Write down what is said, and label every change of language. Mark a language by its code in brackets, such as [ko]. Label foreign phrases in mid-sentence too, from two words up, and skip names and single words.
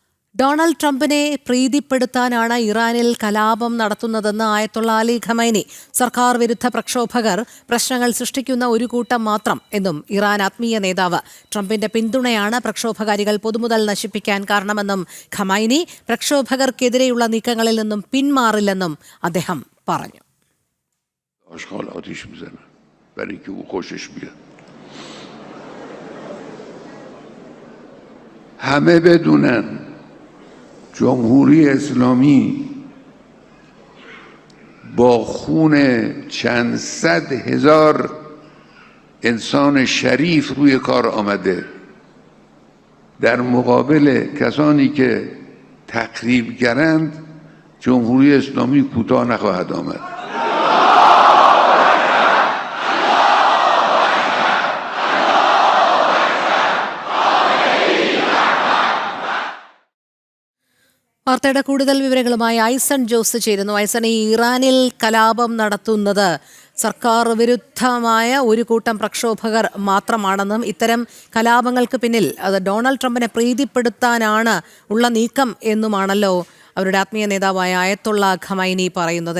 [ml] ഡൊണാൾഡ് ട്രംപിനെ പ്രീതിപ്പെടുത്താനാണ് ഇറാനിൽ കലാപം നടത്തുന്നതെന്ന് ആയത്തുള്ള അലി ഖമൈനി. സർക്കാർ വിരുദ്ധ പ്രക്ഷോഭകർ പ്രശ്നങ്ങൾ സൃഷ്ടിക്കുന്ന ഒരു കൂട്ടം മാത്രം എന്നും ഇറാൻ ആത്മീയ നേതാവ്. ട്രംപിന്റെ പിന്തുണയാണ് പ്രക്ഷോഭകാരികൾ പൊതുമുതൽ നശിപ്പിക്കാൻ കാരണമെന്നും ഖമൈനി. പ്രക്ഷോഭകർക്കെതിരെയുള്ള നീക്കങ്ങളിൽ നിന്നും പിന്മാറില്ലെന്നും അദ്ദേഹം പറഞ്ഞു. [fa] جمهوری اسلامی با خون چند صد هزار انسان شریف روی کار آمده در مقابل کسانی که تخریبگرند جمهوری اسلامی کوتاه نخواهد آمد. [ml] വാർത്തയുടെ കൂടുതൽ വിവരങ്ങളുമായി ഐസൺ ജോസ് ചേരുന്നു. ഐസൺ, ഈ ഇറാനിൽ കലാപം നടത്തുന്നത് സർക്കാർ വിരുദ്ധമായ ഒരു കൂട്ടം പ്രക്ഷോഭകർ മാത്രമാണെന്നും ഇത്തരം കലാപങ്ങൾക്ക് പിന്നിൽ അത് ഡൊണാൾഡ് ട്രംപിനെ പ്രീതിപ്പെടുത്താനാണ് ഉള്ള നീക്കം എന്നുമാണല്ലോ അവരുടെ ആത്മീയ നേതാവായ ആയത്തുള്ള ഖമൈനി പറയുന്നത്.